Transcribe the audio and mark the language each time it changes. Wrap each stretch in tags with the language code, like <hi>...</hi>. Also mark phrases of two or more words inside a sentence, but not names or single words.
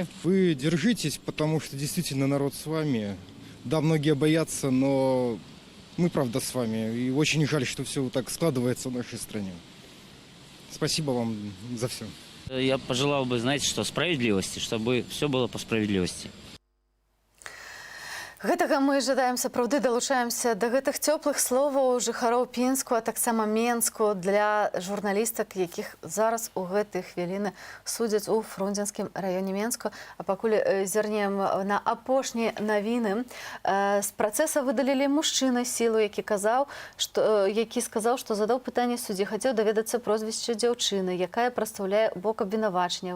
<ru>Вы держитесь, потому что действительно народ с вами. Да, многие боятся, но мы правда с вами. И очень жаль, что все так складывается в нашей стране. Спасибо вам за все. Я пожелал бы, что справедливости, чтобы все было по справедливости.</ru> <be>Гэтага мы жадаем, сапраўды далучаемся да гэтых цёплых словаў жыхароў Пінску, а таксама Менску для журналістак, якіх зараз у гэтыя хвіліны судзяць у Фрунзенскім раёне Менску. А пакуль зірнем на апошнія навіны, з працэса выдалілі мужчына сілу, які сказаў, што задаў пытанне суддзі, хацеў даведацца прозвішча дзяўчыны, якая прадстаўляе бок абвінавачання.</be>